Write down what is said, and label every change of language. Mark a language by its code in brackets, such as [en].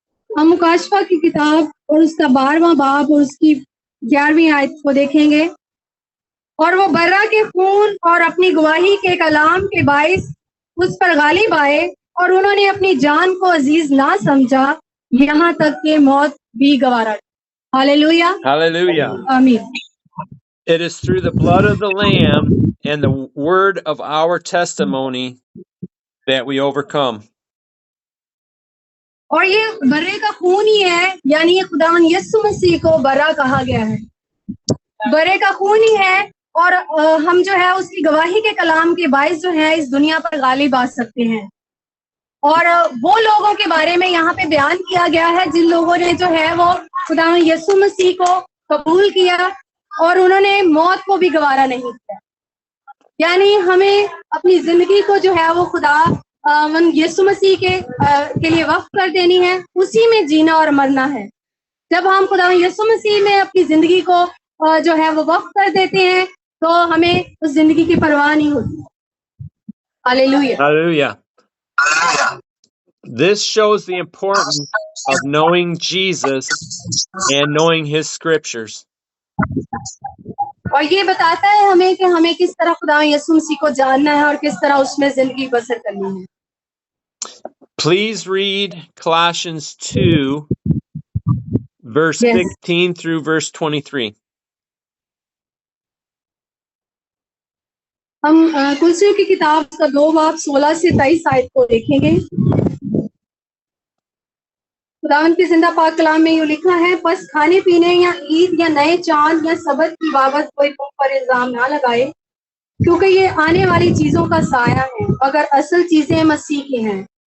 [hi] हम मुकाशफा की किताब और उसका 12वां बाब और उसकी 11वीं आयत को देखेंगे। और वो बर्रा के खून और अपनी गवाही के कलाम के बाइस उस पर गालिब आए और उन्होंने अपनी जान को अजीज ना समझा, यहाँ तक कि मौत भी गवारा। हालेलुया। [en] Hallelujah. [hi] आमीन। [en] It is through the blood of the Lamb and the word of our testimony that we overcome. [hi] और ये बर्रे का खून ही है, यानी ये खुदावन यीशु मसीह को बर्रा कहा गया है। बर्रे का खून ही है और हम जो है उसकी गवाही के कलाम के बाइस जो है इस दुनिया पर गालिब आ सकते हैं। और वो लोगों के बारे में यहाँ पे बयान किया गया है जिन लोगों ने जो है वो खुदावन यीशु मसीह को कबूल किया और उन्होंने मौत को भी गवारा नहीं किया। यानी हमें अपनी जिंदगी को जो है वो खुदा यीशु मसीह के लिए वक्फ कर देनी है, उसी में जीना और मरना है। जब हम खुदा यीशु मसीह में अपनी जिंदगी को जो है वो वक्फ कर देते हैं तो हमें उस जिंदगी की परवाह नहीं होती। Hallelujah. [en] Hallelujah. This shows the importance of knowing Jesus and knowing his scriptures. [hi] और ये बताता है हमें कि हमें किस तरह खुदा यीशु मसीह को जानना है और किस तरह उसमें जिंदगी बसर करनी है। [en] Please read Colossians 2, verse 16 through verse 23. [hi] हम कुलसियों की किताब का 2 बाब 16 से 23 आयत को देखेंगे। खुदावंद की जिंदा पाक कलाम में यूं लिखा है, बस खाने पीने या ईद या नए चांद या सबत की बाबत कोई तुम पर इल्जाम ना लगाए, क्योंकि ये आने वाली चीजों का साया है, मगर असल चीजें मसीह की हैं।